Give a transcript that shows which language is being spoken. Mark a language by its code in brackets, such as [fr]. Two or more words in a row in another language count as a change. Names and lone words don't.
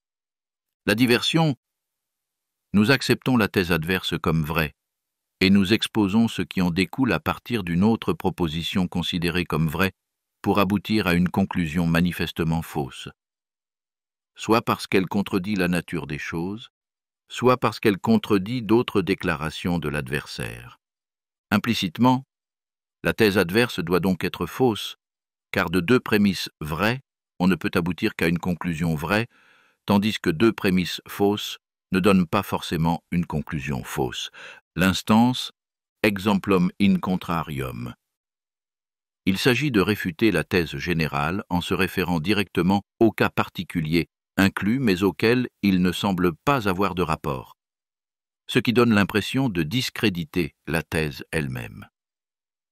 [fr] La diversion, nous acceptons la thèse adverse comme vraie, et nous exposons ce qui en découle à partir d'une autre proposition considérée comme vraie pour aboutir à une conclusion manifestement fausse, soit parce qu'elle contredit la nature des choses, soit parce qu'elle contredit d'autres déclarations de l'adversaire. Implicitement, la thèse adverse doit donc être fausse, car de deux prémices vraies, on ne peut aboutir qu'à une conclusion vraie, tandis que deux prémices fausses ne donnent pas forcément une conclusion fausse. L'instance, [la] exemplum in contrarium. [fr] Il s'agit de réfuter la thèse générale en se référant directement au cas particulier inclus mais auquel il ne semble pas avoir de rapport, ce qui donne l'impression de discréditer la thèse elle-même.